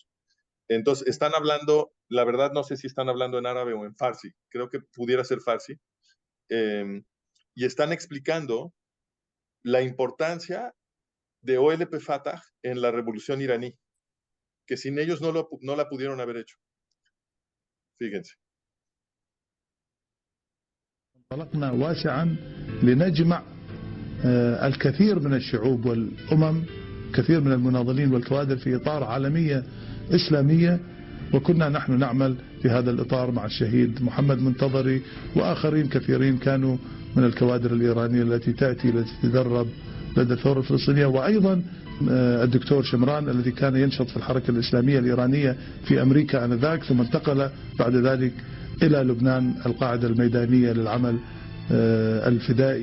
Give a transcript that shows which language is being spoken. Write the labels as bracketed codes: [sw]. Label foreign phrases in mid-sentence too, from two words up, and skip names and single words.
[es] Entonces, están hablando, la verdad no sé si están hablando en árabe o en farsi, creo que pudiera ser farsi, y están explicando la importancia de OLP Fatah en la revolución iraní, que sin ellos no la pudieron haber hecho. Fíjense. [ar] انطلقنا واسعا لنجمع الكثير من الشعوب والأمم، كثير من المناضلين والكوادر في إطار عالمية إسلامية، وكنا نحن نعمل في هذا الإطار مع الشهيد محمد منتظري وآخرين كثيرين كانوا من الكوادر الإيرانية التي تتدرب لدى الثورة الفلسطينية، وأيضا الدكتور شمران الذي كان ينشط في الحركة الإسلامية الإيرانية في أمريكا آنذاك، ثم انتقل بعد ذلك إلى لبنان القاعدة الميدانية للعمل الفدائي.